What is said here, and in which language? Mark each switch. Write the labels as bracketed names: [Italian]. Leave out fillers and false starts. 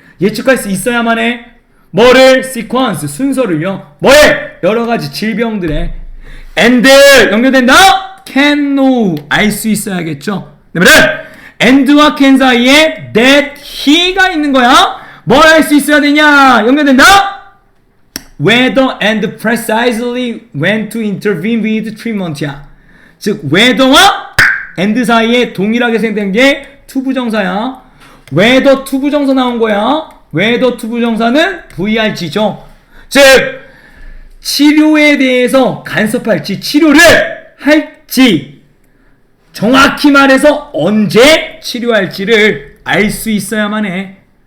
[Korean] 예측할 수 있어야만 해. 뭐를? [English] sequence [Korean] 순서를요. 뭐에? 여러 가지 질병들의 and 연결된다. [English] can know [Korean] 알 수 있어야겠죠. 그러면 and와 can 사이에 [English] that he [Korean] 가 있는 거야. 뭘 알 수 있어야 되냐? 연결된다. [English] whether and precisely when to intervene with treatment야. [Korean] 즉 whether와 and 사이에 동일하게 생긴 게 투부정사야. whether 투부정사 나온 거야. whether 투부정사는 VRG죠. 즉 치료에 대해서 간섭할지 치료를 할지 정확히 말해서 언제 치료할지를 알 수 있어야만 해.